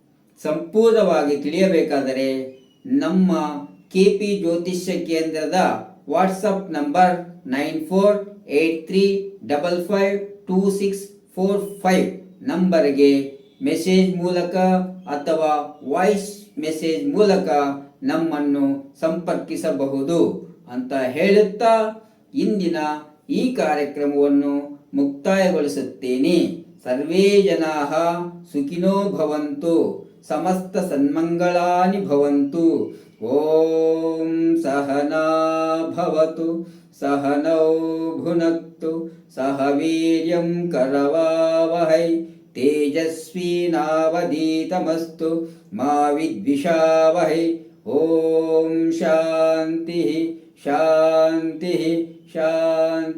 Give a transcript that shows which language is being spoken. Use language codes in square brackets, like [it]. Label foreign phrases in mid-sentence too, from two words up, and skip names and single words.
[kn] ಸಂಪೂರ್ಣವಾಗಿ ತಿಳಿಯಬೇಕಾದರೆ ನಮ್ಮ KP ಜ್ಯೋತಿಷ್ಯ ಕೇಂದ್ರದ ವಾಟ್ಸಪ್ ನಂಬರ್ 9483552645 ನಂಬರ್ಗೆ ಮೆಸೇಜ್ ಮೂಲಕ ಅಥವಾ [en] voice message [kn] ಮೂಲಕ ನಮ್ಮನ್ನು ಸಂಪರ್ಕಿಸಬಹುದು ಅಂತ ಹೇಳುತ್ತಾ ಇಂದಿನ ಈ ಕಾರ್ಯಕ್ರಮವನ್ನು ಮುಕ್ತಾಯಗೊಳಿಸುತ್ತೇನೆ. [sa] ಸರ್ವೇ ಜನಾಃ ಸುಖಿನೋ ಭವಂತು, ಸಮಸ್ತ ಸನ್ಮಂಗಳಾನಿ ಭವಂತು. ಓಂ ಸಹನಾ ಭವತು, ಸಹನೌ ಭುನಕ್ತು, ಸಹ ವೀರ್ಯಂ ಕರವಾವಹೈ, ತೇಜಸ್ವಿನಾವಧೀತಮಸ್ತು ಮಾ ವಿದ್ವಿಷಾವಹೈ. ಓಂ ಶಾಂತಿ ಶಾಂತಿ ಶಾಂತಿ.